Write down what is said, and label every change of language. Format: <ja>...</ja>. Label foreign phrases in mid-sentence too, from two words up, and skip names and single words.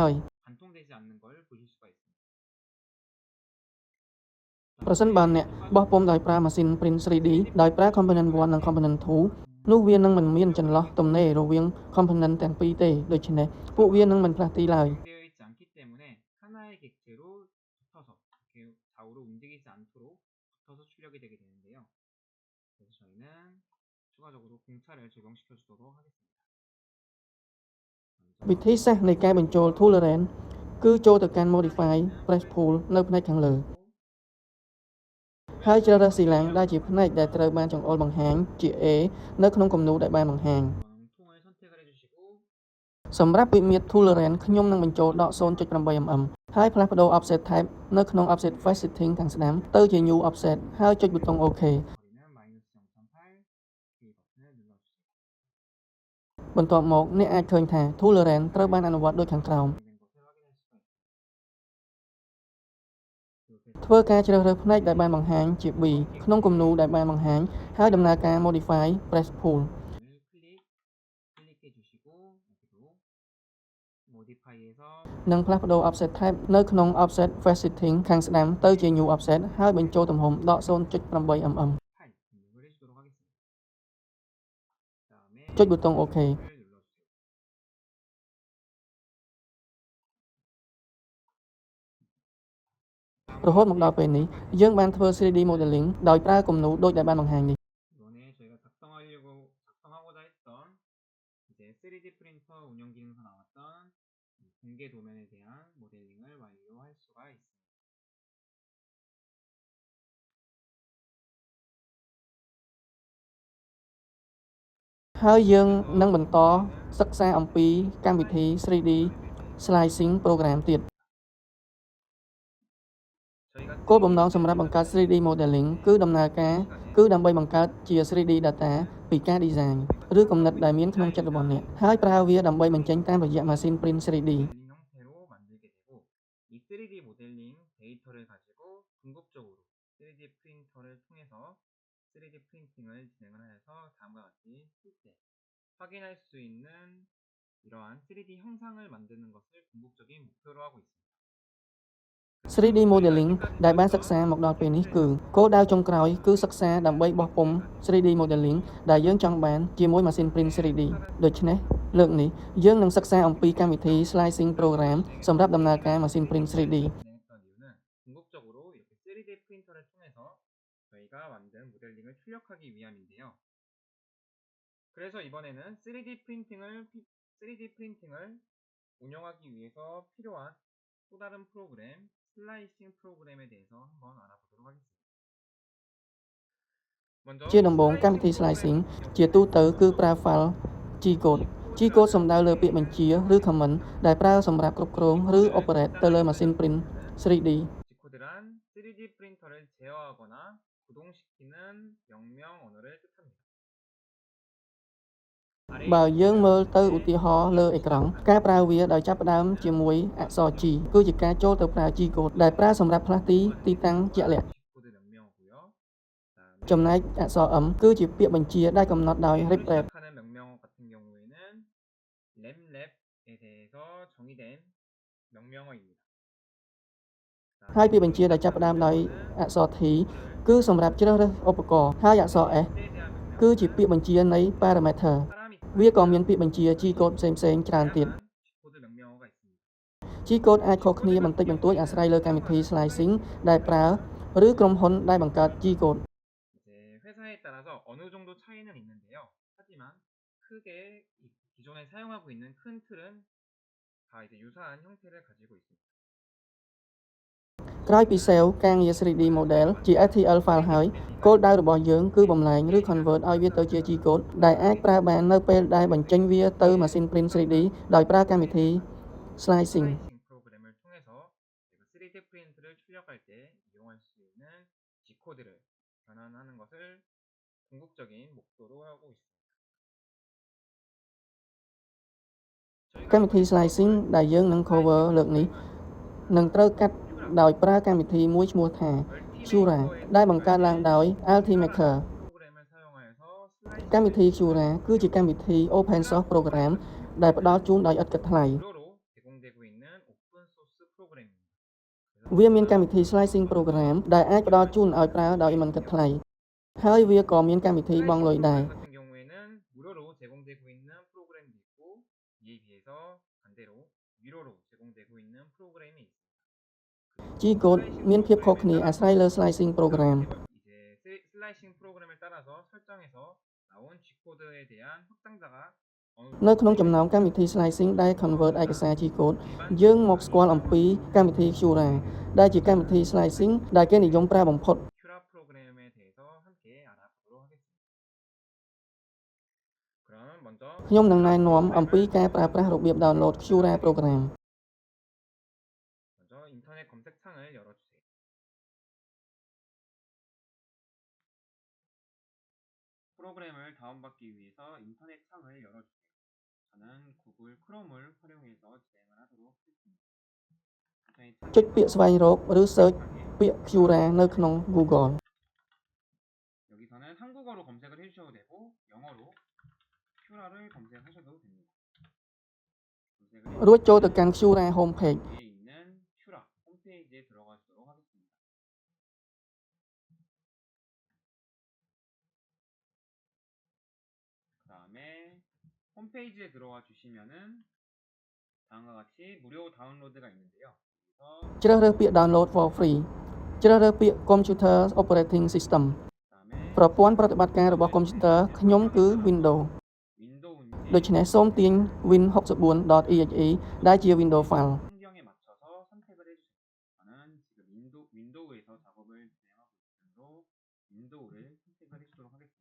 <ko>관통되지 않는 걸 보실 수가 있습니다.</ko> <km>ប្រសិនបើអ្នកបោះពុម្ពដោយប្រើម៉ាស៊ីន</km> <en>print 3D</en> <km>ដោយប្រើ component 1 និង component 2 នោះវានឹងមិនមានចន្លោះទំនេររវាង component ទាំងពីរទេដូច្នេះពួកវានឹងមិនផ្លាស់ទីឡើយ</km> <ko>되어 있지 않기 때문에 하나의 객체로 붙어서 이렇게 좌우로 움직이지 않도록 붙어서 출력이 되게 되는데요. 그래서 저희는 추가적으로 공차를 적용시켜 주도록 하겠습니다.</ko> <km>វិធីសាស្ត្រនៃការបញ្ចូល tolerance គឺចូលទៅកាន់</km> <en>modify press pull</en> <km>នៅផ្នែកខាងលើហើយជ្រើសរើសស៊ីឡាំងដែលជាផ្នែកដែលត្រូវបានចង្អុលបង្ហាញជា A នៅក្នុងគំនូរដែលបានបង្ហាញ</km> <ko>통을 선택을 해주시고</ko> <km>សម្រាប់វិមាត្រ tolerance ខ្ញុំនឹងបញ្ចូលដក 0.8 mm ហើយផ្លាស់ប្ដូរ</km> <en>offset type</en> <km>នៅក្នុង</km> <en>offset face setting</en> <km>ខាងស្ដាំទៅជា</km> <en>new offset</en> <km>ហើយចុចប៊ូតុង OK</km> <ko>거리는 -0.8 K 버튼을 눌러주세요.</ko> <km>បន្ទាប់មកអ្នកអាចឃើញថា tolerance ត្រូវបានអនុវត្តដូចខាងក្រោម</km> <ko>된 것을 확인할 수가 있습니다. 이렇게</ko> <km>ធ្វើការជ្រើសរើសផ្នែកដែលបានបង្ហាញជា B ក្នុងគំនូរដែលបានបង្ហាញហើយដំណើរការ</km> <en>modify press pull</en> <ko>클릭해 주시고 여기도 modify에서</ko> <km>និងផ្លាស់ប្ដូរ</km> <en>offset type</en> <km>នៅក្នុង</km> <en>offset face setting</en> <km>ខាងស្ដាំទៅជា</km> <en>new offset</en> <km>ហើយបញ្ចូលទំហំដក 0.8 mm</km> <ko>8 입력을 해주도록 하겠습니다. 그다음에</ko> <km>ចុចប៊ូតុង OK</km> <ko>를 눌러주세요.</ko> <km>រហូតមកដល់ពេលនេះយើងបានធ្វើ</km> <en>3D modeling</en> <km>ដោយប្រើគំនូរដូចដែលបានបង្ហាញនេះ</km> <ko>이번에 저희가 작성하고자 했던 이제 3D 프린터 운영 기능에서 나왔던 이 공개 도면에 대한 모델링을 완료할 수가 있습니다.</ko> <km>ហើយយើងនឹងបន្តសិក្សាអំពីកម្មវិធី</km> <en>3D slicing program</en> <km>ទៀត</km> <ko>저희가</ko> <km>គោលបំណងសម្រាប់បង្កើត</km> <en>3D modeling</en> <km>គឺដំណើរការគឺដើម្បីបង្កើតជា</km> <en>3D data</en> <km>ពីការ design ឬគំនិតដែលមានក្នុងចិត្តរបស់អ្នកហើយប្រើវាដើម្បីបញ្ចេញតាមរយៈម៉ាស៊ីន</km> <en>print 3D</en> <ko>모델링 형태로 만들게 되고 이 3D 모델링 데이터를 가지고 궁극적으로 3D 프린터를 통해서 3D 프린팅을 진행을 하여서 다음과 같이 실제 확인할 수 있는 이러한 3D 형상을 만드는 것을 궁극적인 목표로 하고 있습니다.</ko> <en>3D Modeling</en> <km>ដែលបានសិក្សាមកដល់ពេលនេះគឺគោលដៅចុងក្រោយគឺសិក្សាដើម្បីបោះពុម្ព</km> <en>3D Modeling</en> <km>ដែលយើងចង់បានជាមួយម៉ាស៊ីន</km> <en>Print 3D</en> <km>ដូច្នេះលើកនេះយើងនឹងសិក្សាអំពីកម្មវិធី</km> <en>Slicing Program</en> <km>សម្រាប់ដំណើរការម៉ាស៊ីន</km> <en>Print 3D.</en> <ko>진행했던 이유는 궁극적으로 이렇게 3D 프린터를 통해서 저희가 만든 모델링을 출력하기 위함인데요. 그래서 이번에는 3D 프린팅을 운영하기 위해서 필요한 또 다른 프로그램, 슬라이싱 프로그램에 대해서 한번 알아보도록 하겠습니다. 먼저</ko> <km>ជាដំបូងកម្មវិធី Slicing ជាទូទៅគឺប្រើ</km> <en>file G-code G-code</en> <km>សំដៅលើពាក្យបញ្ជាឬ comment ដែលប្រើសម្រាប់គ្រប់គ្រងឬ operate ទៅលើម៉ាស៊ីន</km> <en>Print 3D.</en> <ko>Gcode란 3D 프린터를 제어하거나 구동시키는 명령 언어를 뜻합니다.</ko> <km>បើយើងមើលទៅឧទាហរណ៍លើអេក្រង់ការប្រើវាដោយចាប់ផ្ដើមជាមួយអក្សរ G គឺជាការចូលទៅប្រើ G-code ដែលប្រើសម្រាប់ផ្លាស់ទីតាំងជាក់លាក់</km> <ko>Gcode 명령어고요.</ko> <km>ចំណែកអក្សរ M គឺជាពាក្យបញ្ជាដែលកំណត់ដោយ reprep.</km> <ko>시작하는 명령 같은 경우에는 램랩에 대해서 정의된 명령어입니다.</ko> <km>ហើយពាក្យបញ្ជាដែលចាប់ផ្ដើមដោយអក្សរ T គឺសម្រាប់ជ្រើសរើសឧបករណ៍ហើយអក្សរ S គឺជាពាក្យបញ្ជានៃ parameter វាក៏មានពាក្យបញ្ជា G-code ផ្សេងៗច្រើនទៀត</km> <ko>Gcode 명령어가 있습니다.</ko> <km>G-code អាចខុសគ្នាបន្តិចបន្តួចអាស្រ័យលើកម្មវិធី Slicing ដែលប្រើឬក្រុមហ៊ុនដែលបង្កើត G-code.</km> <ko>이제 회사에 따라서 어느 정도 차이는 있는데요. 하지만 크게 기존에 사용하고 있는 큰 틀은 다 이제 유사한 형태를 가지고 있습니다.</ko> <km>ក្រោយពី save ការងារ</km> <en>3D model</en> <km>ជា</km> <en>STL file</en> <km>ហើយគោលដៅរបស់យើងគឺបំលែងឬ convert ឲ្យវាទៅជា G-code ដែលអាចប្រើបាននៅពេលដែលបញ្ចេញវាទៅម៉ាស៊ីន</km> <en>Print 3D</en> <km>ដោយប្រើកម្មវិធី Slicing.</km> <ko>슬라이싱 프로그램을 통해서 제가 3D 프린트를 출력할 때 이용할 수 있는 G코드를 변환하는 것을 궁극적인 목표로 하고 있습니다.</ko> <km>កម្មវិធី Slicing ដែលយើងនឹង cover លើកនេះនឹងត្រូវកាត់ដោយប្រើកម្មវិធីមួយឈ្មោះថា Cura ដែលបង្កើតឡើងដោយ Ultimaker.</km> <ko>프로그램을 사용하여서 슬라이싱</ko> <km>កម្មវិធី Cura គឺជាកម្មវិធី</km> <en>open source program</en> <km>ដែលផ្ដល់ជូនដោយឥតគិតថ្លៃ</km> <ko>무료로 제공되고 있는 오픈 소스 프로그램입니다.</ko> <km>វាមានកម្មវិធី</km> <en>Slicing program</en> <km>ដែលអាចផ្ដល់ជូនឲ្យប្រើដោយមិនគិតថ្លៃហើយវាក៏មានកម្មវិធីបង់លុយដែរ</km> <ko>같은 경우에는 무료로 제공되고 있는 프로그램도 있고 이에 비해서 반대로 유료로 제공되고 있는 프로그램이 있습니다.</ko> <km>G-code មានភាពខុសគ្នាអាស្រ័យលើ</km> <en>Slicing program.</en> <ko>이제 슬라이싱 프로그램을 따라서 설정해서 나온 G코드에 대한 확장자가</ko> <km>នៅក្នុងចំណោមកម្មវិធី Slicing ដែល convert ឯកសារ G-code យើងមកស្គាល់អំពីកម្មវិធី Cura ដែលជាកម្មវិធី Slicing ដែលគេនិយមប្រើបំផុត</km> <ko>큐라 프로그램에 대해서 함께 알아보도록 하겠습니다. 그럼 먼저</ko> <km>ខ្ញុំនឹងណែនាំអំពីការប្រើប្រាស់របៀប</km> <en>download Cura program.</en> <ko>먼저 인터넷 검색창을 열어주세요. 프로그램을 다운받기 위해서 인터넷 창을 열어주세요. 저는 구글 크롬을 활용해서 진행을 하도록 하겠습니다. 인터넷</ko> <km>ចុចពាក្យស្វែងរកឬ search ពាក្យ Cura នៅក្នុង Google.</km> <ko>여기서는 한국어로 검색을 해주셔도 되고 영어로 큐라를 검색하셔도 됩니다. 검색을</ko> <km>រួចចូលទៅកាន់</km> <en>Cura homepage.</en> <ko>위에 있는 큐라 홈페이지에 들어가도록 하겠습니다. 그 다음에 홈페이지에 들어와 주시면은 다음과 같이 무료 다운로드가 있는데요. 여기서</ko> <km>ជ្រើសរើសពាក្យ</km> <en>download for free</en> <km>ជ្រើសរើសពាក្យ</km> <en>computer operating system</en> <ko>그다음에</ko> <km>ប្រព័ន្ធប្រតិបត្តិការរបស់ computer ខ្ញុំគឺ Windows</km> <ko>윈도우인지</ko> <km>ដូច្នេះសូមទាញ win64.exe ដែលជា</km> <en>Windows file.</en> <ko>환경에 맞춰서 선택을 해주세요. 저는 지금 윈도우에서 작업을 진행하고 있으므로 윈도우를 선택을 해주도록 하겠습니다.</ko>